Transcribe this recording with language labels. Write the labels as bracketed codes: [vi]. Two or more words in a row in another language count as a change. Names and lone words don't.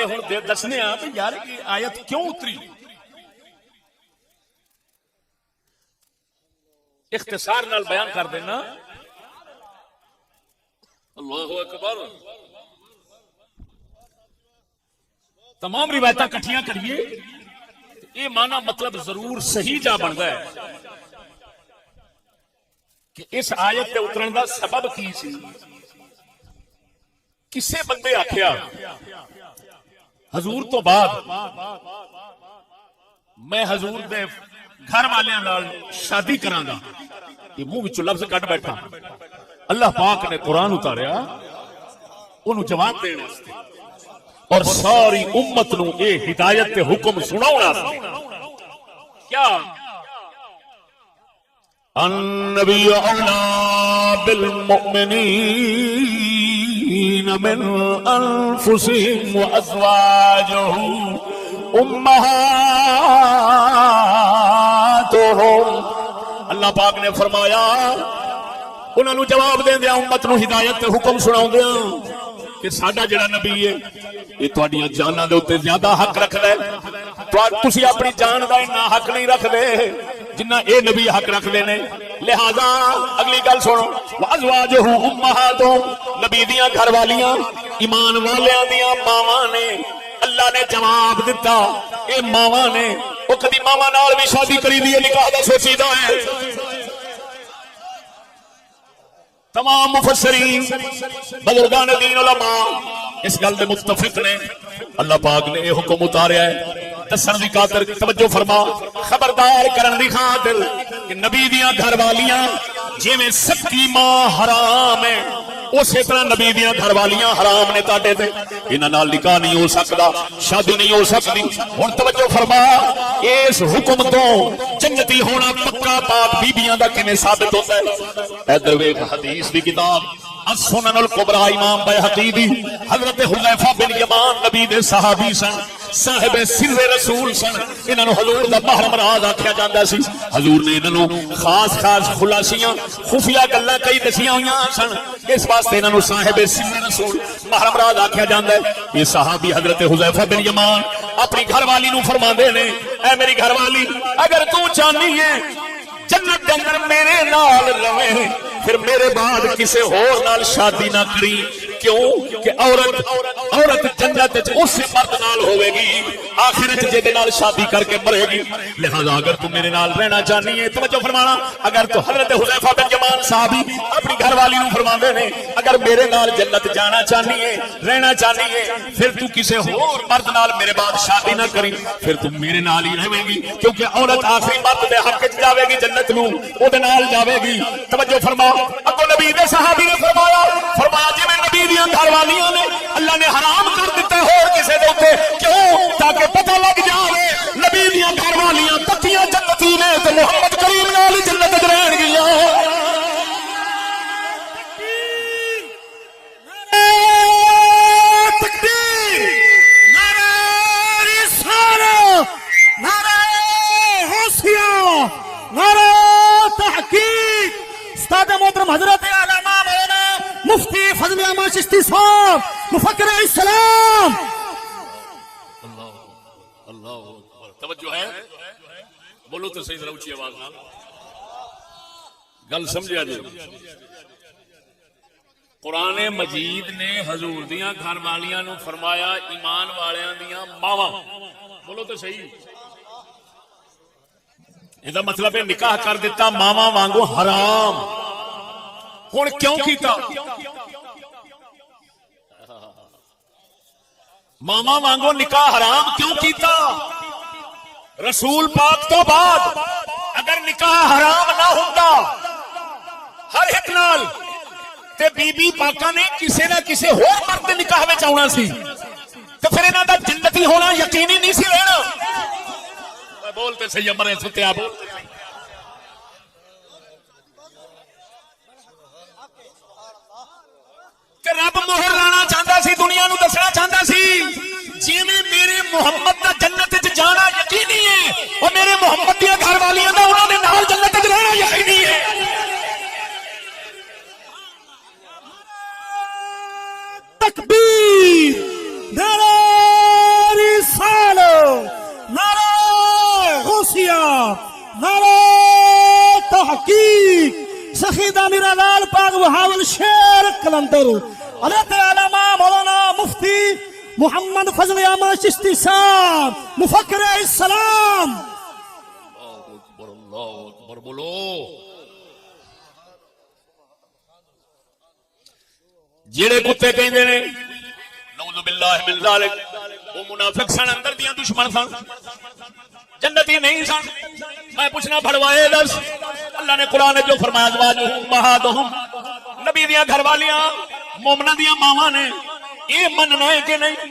[pa] ہوں دسنے آپ یار یہ آیت کیوں اتری. اختصار نال بیان کر دینا. [ar] اللہ اکبر. [pa] تمام روایتاں کٹھیاں کریے، یہ مانا مطلب ضرور صحیح جا بنتا ہے کہ اس آیت کے اترن دا سبب کی سی. کسے بندے آکھیا حضور تو بعد میں حضور دے گھر والوں نال شادی کراں گا، یہ منہ وچوں لفظ کٹ بیٹھا، اللہ پاک نے قرآن اتاریا انہوں جواب دینے واسطے اور ساری امت نو اے ہدایت تے حکم سناؤں واسطے کیا [ar] النبی اولا بالمؤمنین من انفسهم وازواجہ امہاتہم، [pa] اللہ پاک نے فرمایا انہوں نے جواب دیں دیا امت نو ہدایت تے حکم سناؤں دیا کہ ساڈا جڑا نبی ہے یہ تہاڈیاں جاناں دے اوتے زیادہ حق رکھدا ہے، تسی اپنی جان دا اتنا حق نہیں رکھدے جنہ اے نبی حق رکھدے نے، لہذا اگلی گل سنو [ar] وازواجہ امہاتہم، [pa] نبی دیاں گھر والیاں ایمان والیاں دیاں ماواں نے، اللہ نے جواب دیتا اے ماواں نے، او کدی ماواں نال بھی شادی کری دی نکاح دا سوچیدہ ہے؟ تمام مفسرین بزرگان دین علماء اس گل دے متفق نے، اللہ پاک نے یہ حکم اتاریا ہے دسن دی خاطر، توجہ فرما، خبردار کرن دی خاطر کہ نبی دیاں گھر والیاں جویں سکی ماں حرام ہے اسی طرح نبی دیاں گھر والیاں حرام نے تاڈے تے، انہاں نال نکاح نہیں ہو سکدا، شادی نہیں ہو سکتی۔ ہن توجہ فرما، اس حکم تو جنتی ہونا پکا پاک بیبییاں دا کیویں ثابت ہوتا ہے؟ ادھر ویکھ حدیث دی کتاب السنن الکبریٰ امام بیہقی دی، حضرت حذیفہ بن یمان نبی دے صحابی سن، صاحب سر رسول سن، انہاں نو حضور دا محرم راز آکھیا جاندا سی، حضور نے انہاں نو خاص خاص خلاصیاں خفیہ گلاں کئی دسیاں ہوئیاں سن، اس واسطے انہاں نو صاحب سر رسول محرم راز آکھیا جاندا ہے۔ یہ صحابی حضرت حذیفہ بن یمان اپنی گھر والی نو فرماندے نے، اے میری گھر والی اگر تو چاہنی ہے جنت دے اندر میرے نال رہے پھر میرے بعد کسی ہور نال شادی نہ کری، کیوں کہ عورت جنت اس مرد نال ہوے گی آخرت جے نال شادی کر کے مرے گی، لہذا اگر تو میرے نال رہنا چاہنی ہے، توجہ فرمانا، اگر تو حضرت حذیفہ بن یمان صحابی اپنی گھر والی نو فرماندے نے اگر میرے نال جنت جانا چاہنی ہے رہنا چاہنی ہے پھر تو کسی ہور مرد نال میرے بعد شادی نہ کری، پھر تم میرے نال ہی رہے گی، کیونکہ عورت آخری مرد دے حق وچ جاوے گی جنت نو او دے نال جاوے گی۔ توجہ فرما، اگو نبی دے صحابی نے فرمایا جی میں نبی دیاں گھر والیاں نے اللہ نے حرام کر دیتا ہے اور کسے دے اوتے، کیوں؟ تاکہ پتہ لگ جائے نبی دیاں گھر والیاں پکیاں جنتی نے تے محمد کریم نال جنت وچ رہن گیاں۔ [ur] تکبیر، نعرہ رسالہ، نعرہ غوثیہ، نعرہ تحقیق، استاد محترم حضرت علامہ مولانا مفتی فضل احمد چشتی صاحب مفکر اسلام۔ [ar] اللہ اکبر، [pa] توجہ ہے، بولو تو صحیح ذرا اونچی آواز نال گل سمجھا جی۔ قرآن مجید نے حضور دیاں گھر والیاں نو فرمایا ایمان والیاں دیاں ماواں، بولو تو صحیح، یہ مطلب ہے نکاح کر دیتا ماواں وانگو حرام۔ ہن کیوں کیتا؟ ماواں وانگو نکاح حرام کیوں کیتا؟ رسول پاک تو بعد اگر نکاح حرام نہ ہوتا ہر ایک نال تے بی بی پاکاں نے کسے نہ کسے ہور مرد دے نکاح وچ آونا سی تے پھر انہاں دا جنتی ہونا یقینی نہیں سی رہنا۔ بولتے صحیح مرے ستیا بولتے کہ رب مہر لانا چاہتا سی، دنیا نو دسنا چاہتا سی جیویں میرے محمد دا جنت وچ جانا یقینی ہے اور میرے محمد دی گھر والیاں دا انہاں دے نال جنت وچ رہنا یقینی ہے۔ [ur] تکبیر، نعرہ رسالہ، نعرہ غوثیہ، نعرہ تحقیق، سخی دامیر لال پاک بہاول شیر کلندر، حضرت علامہ مولانا مفتی محمد فضل احمد چشتی صاحب مفکر اسلام۔ [ar] اللہ اکبر بولو۔ [pa] جیڑے کتے کہندے نے [ar] نعوذ باللہ من ذالک [pa] وہ منافق سن، اندر دیاں دشمن سن، جنتی نہیں سن. میں پوچھنا بھڑوائے دس اللہ نے قرآن جو فرمایا [ar] ازواجہم امہاتہم [pa] نبی دیاں گھر والیاں مومنہ دیاں ماواں نے یہ مننا ہے کہ نہیں؟